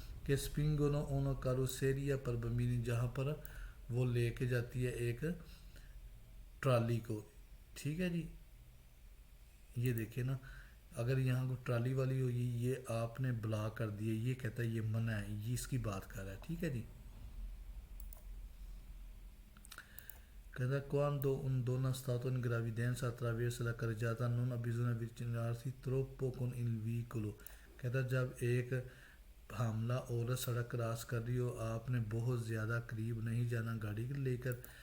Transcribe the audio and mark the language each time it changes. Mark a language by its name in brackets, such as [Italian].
[Urdu] کہ [Italian] spingono una carrozzeria per bambini [Urdu] جہاں پر وہ لے کے جاتی ہے ایک ٹرالی کو. ٹھیک ہے جی، یہ دیکھیں نا، اگر یہاں کو ٹرالی والی ہوئی یہ آپ نے بلاک کر دی ہے، یہ کہتا ہے یہ منع ہے، یہ اس کی بات کر رہا ہے. ٹھیک ہے جی. کہتا ہے [Italian] quando un donna stato in gravidanza attraversa la carreggiata non ha bisogno avvicinarsi troppo con il veicolo. [Urdu] کہتا ہے جب ایک حاملہ عورت سڑک کراس کر رہی ہو آپ نے بہت زیادہ قریب نہیں جانا گاڑی لے کر.